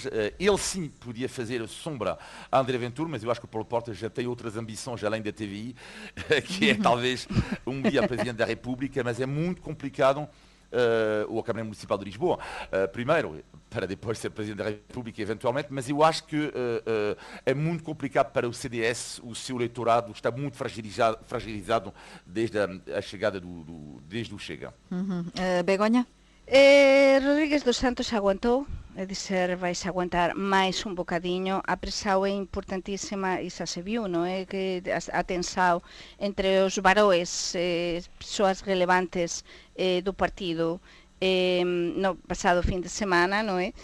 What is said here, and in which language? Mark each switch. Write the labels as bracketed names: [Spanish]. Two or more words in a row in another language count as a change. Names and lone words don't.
[Portuguese] Ele sim podia fazer sombra a André Ventura, mas eu acho que o Paulo Portas já tem outras ambições além da TVI, que é talvez um dia Presidente da República, mas é muito complicado, ou a Câmara Municipal de Lisboa, primeiro, para depois ser Presidente da República eventualmente, mas eu acho que é muito complicado para o CDS, o seu eleitorado está muito fragilizado desde a chegada desde o Chega. Begonha? [Galician] Rodríguez dos Santos aguantou, é dizer, vais aguantar máis un bocadiño. A presión é importantísima e xa se viu, non é? Que a tensão entre os varoes, persoas relevantes do partido no pasado fin de semana, non é?